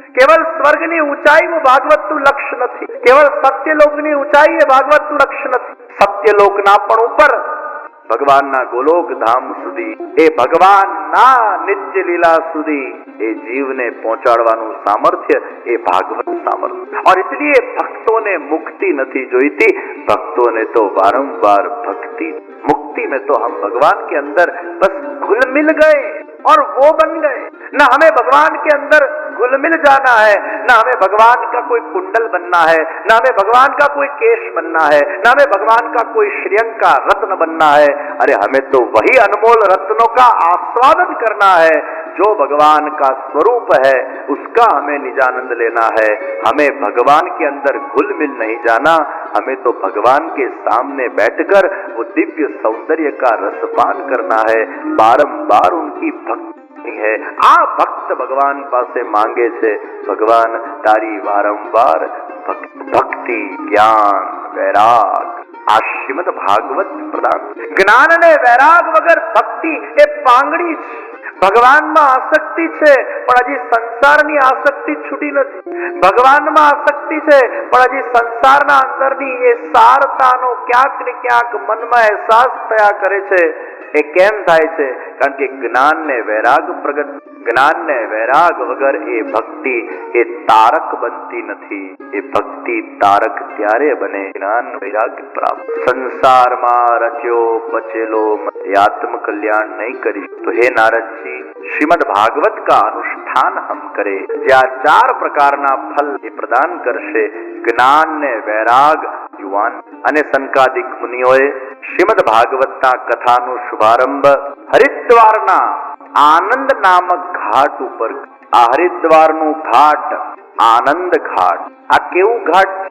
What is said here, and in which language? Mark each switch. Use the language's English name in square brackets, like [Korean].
[Gujarati] કેવલ સ્વર્ગની ઊંચાઈનું ભાગવતનું લક્ષ્ય નથી, કેવલ સત્યલોકની ઊંચાઈ એ ભાગવતનું લક્ષ્ય નથી. સત્યલોકના પણ ઉપર ભગવાનના ગોલોક ધામ સુધી, એ ભગવાનના નિત્ય લીલા સુધી એ જીવને પહોંચાડવાનું સામર્થ્ય એ ભાગવત સામર્થ્ય. [Hindi] और इसलिए भक्तों ने मुक्ति नहीं जोईती, भक्तों ने तो बारंबार भक्ति. मुक्ति में तो हम भगवान के अंदर बस घुल मिल गए और वो बन गए. न हमें भगवान के अंदर घुल मिल जाना है, न हमें भगवान का कोई कुंडल बनना है, न हमें भगवान का कोई केश बनना है, न हमें भगवान का कोई श्रेयंक का रत्न बनना है. अरे हमें तो वही अनमोल रत्नों का आस्वादन करना है जो भगवान का स्वरूप है, उसका हमें निजानंद लेना है. हमें भगवान के अंदर घुल मिल नहीं जाना, हमें तो भगवान के सामने बैठकर वो दिव्य सौंदर्य का रसपान करना है. बारंबार उनकी भक्ति है. [Gujarati] आ भक्त भगवान पासे मांगे छे, भगवान तारी वारंवार भक्ति, ज्ञान, वैराग આ શ્રીમદ ભાગવત પ્રદાન. જ્ઞાન અને વૈરાગ વગર ભક્તિ એ પાંગડી છે. ભગવાનમાં આસક્તિ છે પણ હજી સંસારની આસક્તિ છૂટી નથી. ભગવાનમાં આસક્તિ છે પણ હજી સંસારના અંદરની એ સારતાનો ક્યાંક ને ક્યાંક મનમાં અહેસાસ થયા કરે છે. એ કેમ થાય છે? કારણ કે જ્ઞાન ને વૈરાગ પ્રગટ, જ્ઞાન ને વૈરાગ વગર એ ભક્તિ એ તારક બનતી નથી. એ ભક્તિ તારક ત્યારે બને જ્ઞાન વૈરાગ પ્રાપ્ત. સંસારમાં રચ્યો બચેલો આત્મ [Hindi] कल्याण नहीं करी. तो हे नारद जी, श्रीमद भागवत का अनुष्ठान [Gujarati] ધ્યાન હમ કરે, જે આ 4 પ્રકારના ફલ એ પ્રદાન કરશે, જ્ઞાન ને વૈરાગ યુવાન. અને સનકાદિક મુનિઓએ શ્રીમદ ભાગવતના કથાનો શુભારંભ હરિદ્વારના આનંદ નામક ઘાટ ઉપર. આ હરિદ્વારનું ઘાટ આનંદ ઘાટ. આ કેવું ઘાટ?